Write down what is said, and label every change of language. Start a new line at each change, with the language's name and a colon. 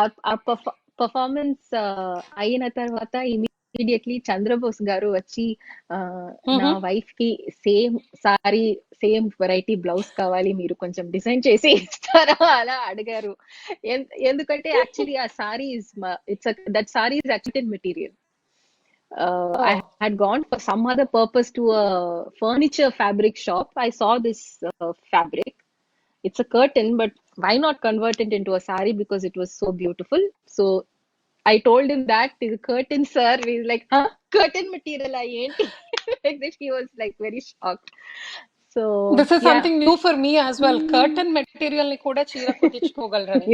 Telugu: ఆ పర్ఫార్మెన్స్ అయిన తర్వాత ఇమీడియట్లీ చంద్రబోస్ గారు వచ్చి నా వైఫ్ కి same sorry, same variety blouse కావాలి, మీరు కొంచెం డిజైన్ చేసి ఇస్తారా అలా అడిగారు. ఎందుకంటే యాక్చువల్లీ ఆ sorry
English: That sorry is actually material. I had gone for some other purpose to a furniture fabric shop. I saw this fabric it's a curtain, but why not convert it into a sari because it was so beautiful. So I told him that is a curtain, sir. He's like, huh? Curtain material, I ain't. Like that, he was like very shocked. So this is yeah, something new for me as well.
Telugu: Curtain material ని కూడా చీర కుట్టించుకోగలరని.